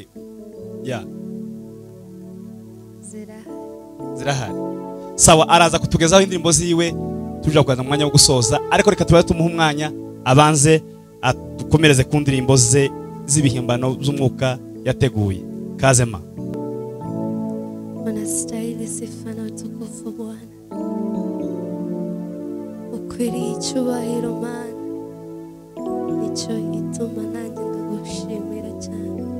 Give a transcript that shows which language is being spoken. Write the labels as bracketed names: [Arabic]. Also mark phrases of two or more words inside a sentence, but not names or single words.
[Kinyarwanda] Ya, zirahari. Sawa, araza kutugezaho indirimbo ziwe tujya kuganira mu mwanya wo gusoza, ariko reka tubaye tumuha umwanya abanze atukomereze ku ndirimbo ze z'ibihimbano by'umwuka yateguye. Kazema. [Swahili] Unastahili sifa na utukufu Bwana, [Kinyarwanda] ukwiriye icyubahiro Mana, nicyo ituma nanjye ndagushimira cyane.